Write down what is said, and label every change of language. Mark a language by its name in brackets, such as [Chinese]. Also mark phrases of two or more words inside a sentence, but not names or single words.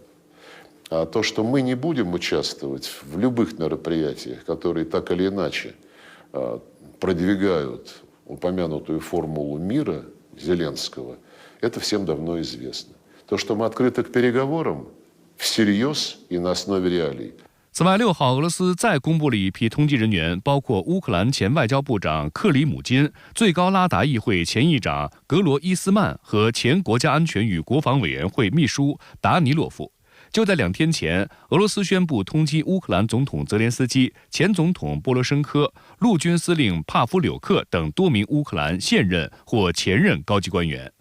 [Russian] А то, что мы не будем участвовать в любых мероприятиях, которые так или иначе продвигают упомянутую формулу мира Зеленского, это всем давно известно. То, что мы открыты к переговорам, всерьез и на основе реалий. [Chinese] 此外，6号俄罗斯再公布了一批通缉人员，包括乌克兰前外交部长克里姆金、最高拉达议会前议长格罗伊斯曼和前国家安全与国防委员会秘书达尼洛夫。就在2天前，俄罗斯宣布通缉乌克兰总统泽连斯基、前总统波罗申科、陆军司令帕夫柳克等多名乌克兰现任或前任高级官员。